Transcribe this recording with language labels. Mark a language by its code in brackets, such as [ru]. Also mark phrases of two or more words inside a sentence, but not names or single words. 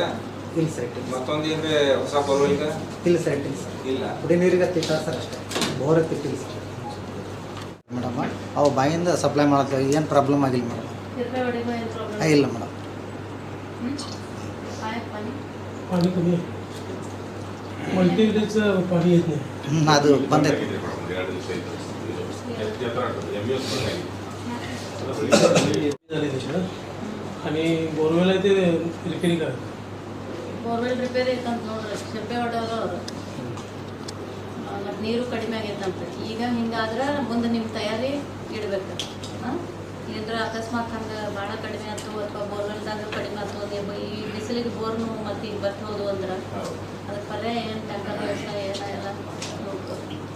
[kn] ಇಲ್ಲ ಸರ್, ಇಟ್ಟಿಲ್ಲ. ಮತ್ತೊಂದು ಏನ್ರಿ ಹೊಸ ಬೋರ್ವೆಲ್ಗೆ? ಇಲ್ಲ ಸರ್, ಇಟ್ಟಿಲ್ಲ ಸರ್. ಇಲ್ಲ. ಕುಡಿ ನೀರಿಗೆ ತಿಂತಾರೆ ಸರ್ ಅಷ್ಟೇ. ಬೋರ್ ತಿಟ್ಟಿಲ್ಲ ಸರ್ ಮೇಡಮ್. ಅವು ಬಾಯಿಂದ ಸಪ್ಲೈ ಮಾಡ್ತೇವೆ. ಏನು ಪ್ರಾಬ್ಲಮ್ ಆಗಿಲ್ಲ ಮೇಡಮ್. ತಿರ್ಗಾ ಹೊಡಿಗೋ ಏನು ಪ್ರಾಬ್ಲಮ್ ಇಲ್ಲ ಮೇಡಮ್. ಆಯ್ತು ಬನ್ನಿ. [mr] पाणी कमी आहे. मल्टीविलेजचं पाणी येत नाही. [kn] ಅದು ಬಂದೈತೆ. [mr] आणि बोरवेल आहे ते रिपेरिंग आहे. [kn] ಬೋರ್ವೆಲ್ ರಿಪೇರಿ ಐತಂತ ನೋಡ್ರಿ, ಶಿಪ್ಪೆ ಹೊಡೆಯವರು ಅವರು. ಮತ್ತು ನೀರು ಕಡಿಮೆ ಆಗೈತಂತ. ಈಗ ಹಿಂಗಾದ್ರೆ ಮುಂದೆ ನಿಮ್ಮ ತಯಾರಿ ಇಡಬೇಕು. ಏನರ ಅಕಸ್ಮಾತ್ ಹಂಗೆ ಭಾಳ ಕಡಿಮೆ ಆಯ್ತು ಅಥವಾ ಬೋರ್ವೆಲ್ದಾಗ ಕಡಿಮೆ ಆಯ್ತು, ನೀವು ಈ ಬಿಸಿಲಿಗೆ ಬೋರ್ನು ಮತ್ತು ಈಗ ಬರ್ತೋದು ಅಂದ್ರೆ ಅದಕ್ಕೆ ಪರ್ಯಾಯ ಏನು ಟ್ಯಾಂಕರ್ ವ್ಯವಸ್ಥೆ ಎಲ್ಲ ನೋಡ್ಬೋದು.